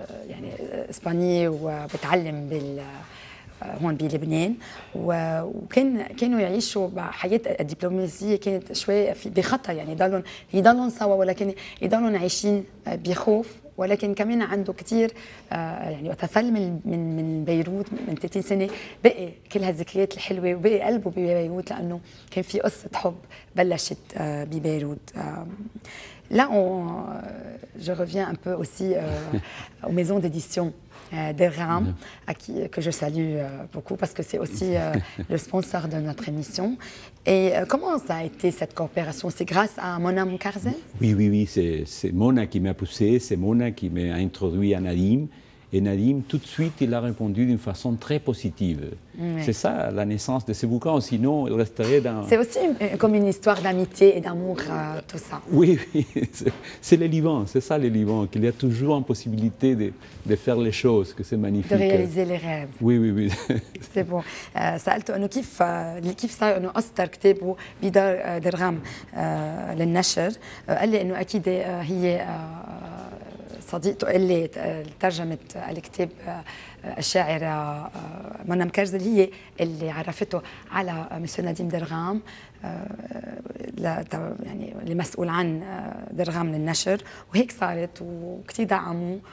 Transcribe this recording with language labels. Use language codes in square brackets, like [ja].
[ar] يعني إسبانية وبتعلم هون بلبنان، وكانوا يعيشوا حياة الدبلوماسية كانت شوي بخطر، يعني يضلون سوا ولكن يضلون عايشين بخوف، ولكن كمان عنده كثير يعني وقت فل من بيروت من 30 سنة بقي كل هالذكريات الحلوة، وبقي قلبه ببيروت لأنه كان في قصة حب بلشت ببيروت. [fr] là, je reviens un peu aussi aux maisons d'édition Dergham, que je salue beaucoup parce que c'est aussi le sponsor de notre émission. Et comment ça a été cette coopération? C'est grâce à Mona Moukarzel? Oui, c'est Mona qui m'a poussé, c'est Mona qui m'a introduit à Nadim. Et Nadim, tout de suite, il a répondu d'une façon très positive. Oui. C'est ça la naissance de ce bouquin, sinon il resterait dans... C'est aussi comme une histoire d'amitié et d'amour, tout ça. Oui, c'est les Livans, c'est ça les Livans, qu'il y a toujours une possibilité de faire les choses, que c'est magnifique. De réaliser les rêves. Oui. C'est bon. [ar] سألته إنه كيف صار إنه أصدر كتابه بدار درغام للنشر. قال لي إنه أكيد هي صديقته اللي ترجمت الكتاب الشاعرة منى مكرزل هي اللي عرفته على مسيو نديم درغام يعني اللي مسؤول عن درغام للنشر وهيك صارت وكثير دعموه.